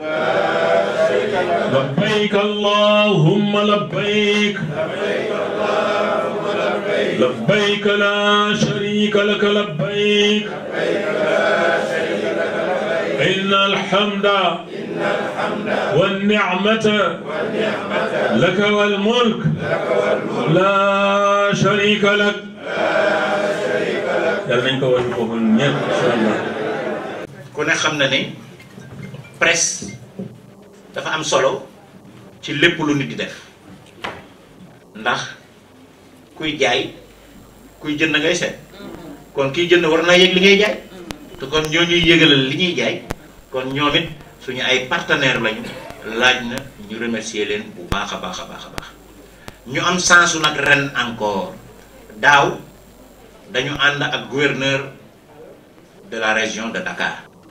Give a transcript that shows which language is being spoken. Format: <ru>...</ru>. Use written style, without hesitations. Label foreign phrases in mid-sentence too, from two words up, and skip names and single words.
<ar>لبيك اللهم لبيك لبيك لا شريك لك لبيك إن الحمد والنعمة لك والملك لا شريك لك</ar> <wo>yàlla nañ ko war a foofu ñëpp</wo> <ar>إن شاء الله.</ar> <wo>ku ne xam na ne presse dafa am solo ci lépp lu nit di def ndax kuy jaay kuy jënd ngay seet kon kiy jënd war naa yëg li ngay jaay te kon ñoo ñuy yëgalal li ñuy jaay kon ñoom it suñu ay partenaires lañu laaj na ñu remercier leen bu baax a baax a baax a baax ñu am sensu nag ren encore daaw dañu ànd ak</wo> <fr>gouverneur de la région de Dakar</fr>